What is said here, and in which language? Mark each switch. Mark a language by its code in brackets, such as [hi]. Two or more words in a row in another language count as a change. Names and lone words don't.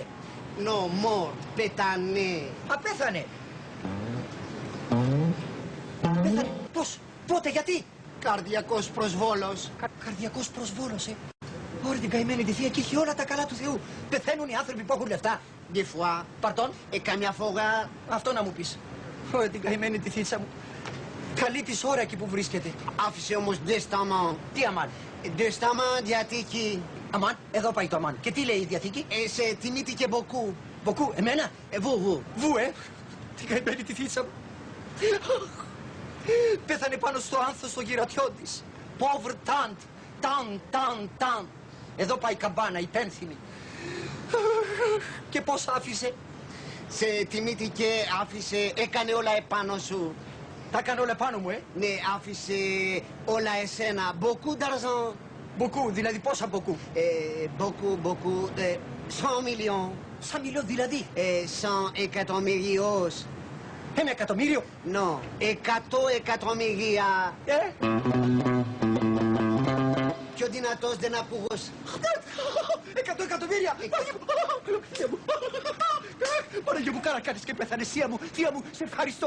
[fr] Non, mort. Πετανέ. [el] Απέθανε. Πέθανε. Πώς, πότε, γιατί. Καρδιακός προσβόλος. Καρδιακός προσβόλος, Ωραία την καημένη τη θεία και έχει όλα τα καλά του Θεού. Πεθαίνουν οι άνθρωποι που έχουν λεφτά. [fr] Des fois. [el] Παρτών. Καμιά φορά. Αυτό να μου πεις. Ωραία την καημένη τη θήτσα μου. Καλή της ώρα εκεί που βρίσκεται. Άφησε όμως δεσταμάν. Τι αμάν. Δεσταμάν διαθήκη. Αμάν, εδώ πάει το αμάν. Και τι λέει η διαθήκη. Σε τιμήθηκε μποκού. Μποκού, εμένα. Βου. Βου, την καημένη τη θήτσα μου. Πέθανε πάνω στο άνθος στο γυρατιό της. [fr] Pauvre tante. [el] Ταν. Εδώ πάει η καμπάνα, η πένθυμη. Και πώς άφησε. Σε τιμήθηκε, άφησε, έκανε όλα επάνω σου. Τα έκανε όλα επάνω μου, Ναι, άφησε όλα εσένα. [fr] Beaucoup d'argent. [el] Μποκού, δηλαδή πόσα μποκού. [fr] Beaucoup. 100 millions. [el] 100 μιλιόν δηλαδή. 100 εκατομμυρίος. 1 εκατομμύριο. No, 100 εκατομμυρία. Πιο δυνατός δεν ακούγος. 100 εκατομμύρια. Παναγία μου, καλά κάνεις και πέθανες, θεία μου, σε ευχαριστώ.